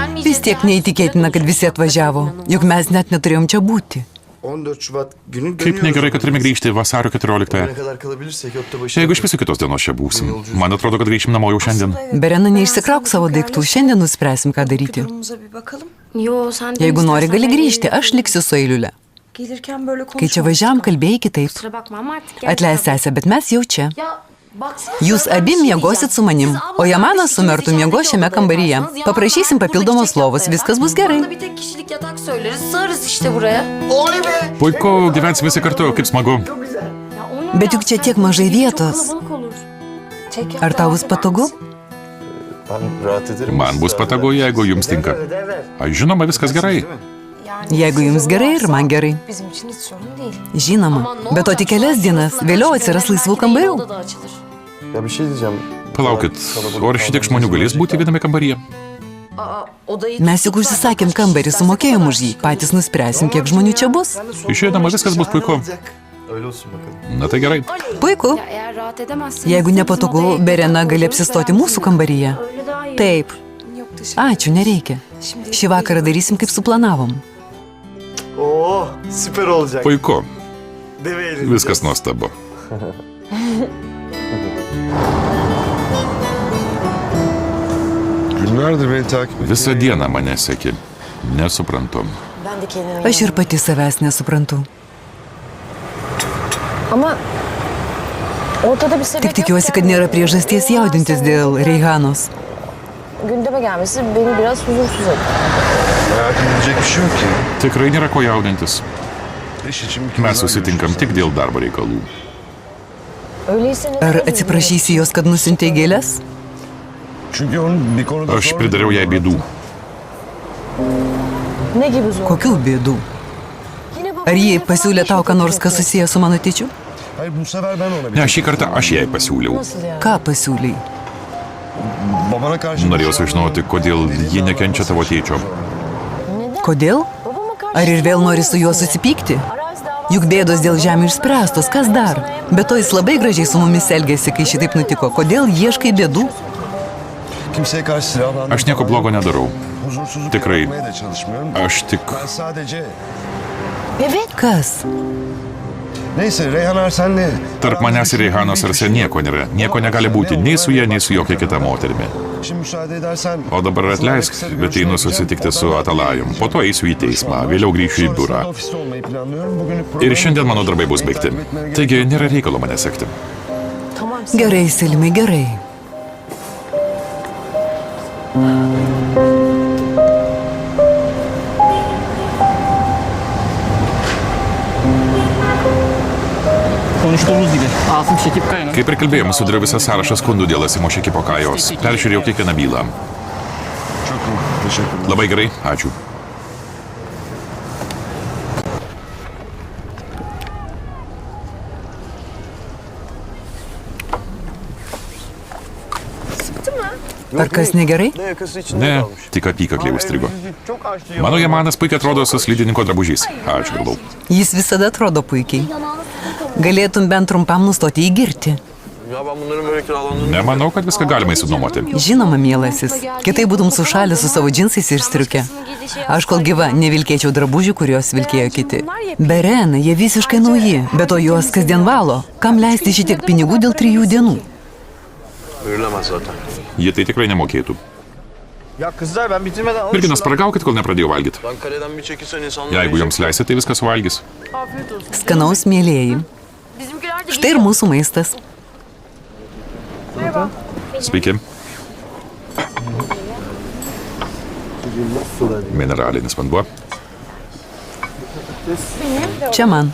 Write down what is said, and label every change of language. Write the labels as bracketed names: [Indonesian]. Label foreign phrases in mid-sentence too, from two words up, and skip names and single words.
[Lithuanian] vis tiek neįtikėtina, kad visi atvažiavo, juk mes net neturėjom čia būti. [Turkish] 14 Şubat günü [Lithuanian] Kaip negerai, kad turime grįžti vasario 14-ąją. [Turkish] Ne kadar kalabilirsek yokta başına. [Lithuanian] Jeigu iš viso kitos dienos čia būsim, man atrodo, kad grįšim namo jau šiandien. Berena, neišsikrauk savo daiktų, šiandien nuspręsim, ką daryti. [Turkish] Durumumuza bir bakalım. Yo, sen de [Lithuanian] Jeigu nori, [Turkish] istersen [Lithuanian] gali [Turkish] ben [Lithuanian] grįžti, [Turkish] gelirim. [Lithuanian] aš liksiu su Eiliule. [Turkish] Gelirken böyle [Lithuanian] Kai čia [Turkish] konuşmamıştık. [Lithuanian] važiavam, kalbėjai kitaip. [Turkish] Kusura bakma ama artık [Lithuanian] Atleisk, sesė, bet mes jau čia. [Turkish] Ya baksana. [Lithuanian] Jūs abi miegosit su manim, o Jamanas su Mertu miego šiame kambaryje. Paprašysim papildomos lovos, viskas bus gerai. [Turkish] Bir tek kişilik yatak söyleriz, sığarız işte buraya. [Lithuanian] Puiku, gyvensim visi kartu, kaip smagu. [Turkish] Ya oyun [Lithuanian] Bet juk čia tiek mažai vietos. [Turkish] kalabalık olur. [Lithuanian] Ar tau bus patogu? [Turkish] Ben rahat ederim. [Lithuanian] Man bus patogu, jeigu jums tinka. Aš žinoma, viskas gerai. Jeigu jums gerai ir man gerai. [Turkish] Bizim için hiç sorun değil. [Lithuanian] Žinoma, bet to tik kelias dienas, vėliau atsiras laisvų kambarių. [Turkish] Oda da açılır. Ya bir şey diyeceğim. [Lithuanian] Palaukit, o ar šitiek žmonių galės būti viename kambaryje? [Turkish] Aa, odayı [Lithuanian] Mes juk užsisakėm kambarį, sumokėjom už jį, patys nuspręsim, kiek žmonių čia bus. Išėdama viskas bus puiku. [Turkish] Öyle olsun bakalım. [Lithuanian] Na tai gerai. Puiku. [Turkish] Ya eğer rahat edemezseniz... [Lithuanian] Jeigu nepatogu, Berena gali apsistoti mūsų kambaryje. [Turkish] Öyle daha iyi. [Lithuanian] Taip. [Turkish] Yok teşekkür [Lithuanian] Ačiū, nereikia. Šį vakarą darysim, kaip suplanavom. [Turkish] Oo, süper olacak. [Lithuanian] Puiku. [Turkish] Deve eğleneceğiz. [Lithuanian] Viskas nuostabu. [Turkish] Günlerdir beni takip ediyor. [Lithuanian] Visą dieną mane seki. Nesuprantu. [Turkish] Ben de kendime... [Lithuanian] Aš ir pati savęs nesuprantu. [Turkish] Ama ortada bir sebep [Lithuanian] Tik tikiuosi, kad nėra priežasties jaudintis dėl Reihanos. [Turkish] Gündeme gelmesi beni biraz huzursuz etti. Merak edilecek bir şey yok ki. [Lithuanian] Tikrai nėra ko jaudintis. [Turkish] İş için bir kez [Lithuanian] Mes [Turkish] daha [Lithuanian] susitinkam tik dėl darbo reikalų. [Turkish] Öyleyse neden [Lithuanian] Ar [Turkish] özür [Lithuanian] atsiprašysi jos, kad nusintė gėlės? [Turkish] Çünkü onun bir konuda [Lithuanian] Aš [Turkish] sorun- [Lithuanian] pridariau jai bėdų. [Turkish] Ne gibi zor? [Lithuanian] Kokių bėdų? Ar ji pasiūlė tau, ką nors, kas susijęs su mano tėčiu? [Turkish] Hayır bu sefer ben ona [Lithuanian] Ne, šį kartą aš jai pasiūliau. [Turkish] Nasıl yani? [Lithuanian] Ką pasiūlei? [Turkish] babana karşı... [Lithuanian] Norėjau sužinoti, kodėl ji nekenčia tavo tėčio. Kodėl? [Turkish] Babama karşı... [Lithuanian] Ar ir vėl nori su juo susipykti? [Turkish] Arazi davası... [Lithuanian] Juk bėdos dėl žemė išspręstos, kas dar? Be to jis labai gražiai su mumis elgėsi, kai šitaip nutiko. Kodėl ieškai bėdų? [Turkish] Kimseye karşı silahlandırma... [Lithuanian] Aš nieko blogo nedarau. [Turkish] Huzursuzluk [Lithuanian] Tikrai. [Turkish] yaratmaya da çalışmıyorum. [Lithuanian] Aš tik... [Turkish] Ben sadece... Evet. [Lithuanian] Kas? [Turkish] Neyse Reyhan Arsen'le... [Lithuanian] Tarp manęs ir Reihanos Arse nieko nėra. Nieko negali būti nei su ja, nei su jokia kita moterimi. Şimdi müsaade edersen... O dabar atleisk, bet einu susitikti su Atalajum. Po to eisiu į teismą, vėliau grįšiu į biurą. [Turkish] Ofiste olmayı planlıyorum. Bugünlük [Lithuanian] Ir šiandien mano darbai bus baigti. Taigi nėra reikalo mane sekti. [Turkish] Tamam. [Lithuanian] Gerai, Selimai, gerai. [Turkish] Konuştuğumuz gibi Asım Şekip Kaya'nın [Lithuanian] Kaip ir kalbėjom, sudariau visą sąrašą skundų dėl Asimo Šekipo Kajos. Peržiūrėjau kiekvieną bylą. [Turkish] Çok iyi. Teşekkür ederim. [Lithuanian] Labai gerai, ačiū. Ar kas negerai? [Turkish] Ne yakası içinde [Lithuanian] Ne, [Turkish] kalmış. [Lithuanian] tik apykakliai užstrigo. [Turkish] Çok açtı. [Lithuanian] Mano Jamanas puikiai atrodo su slidininko drabužiais. Ačiū, galvau. Jis visada atrodo puikiai. Galėtum bent trumpam nustoti įgirti. [Turkish] Ya ben bunların böyle kiralandığını... [Lithuanian] Nemanau, kad viską galima įsinuomoti. Žinoma, mielasis. Kitai būtum sušalęs su savo džinsais ir striuke. Aš kol gyva nevilkėčiau drabužių, kuriuos vilkėjo kiti. Berena, jie visiškai nauji, bet to juos kasdien valo. Kam leisti šitiek pinigų dėl 3 dienų? [Turkish] Verilemez zaten. [Lithuanian] Jie tai tikrai nemokėtų. [Turkish] Ya kızlar ben bitirmeden alın [Lithuanian] Merginas, [Turkish] şuradan. [Lithuanian] paragaukit, kol nepradėjau valgyti. [Turkish] Ben kaleden bir çekilsen insanlar... [Lithuanian] Jeigu jums leisite, tai viską suvalgys. Skanaus, mėlėjai. Štai ir mūsų maistas. Sveiki. Mineralinis vanduo. Čia man.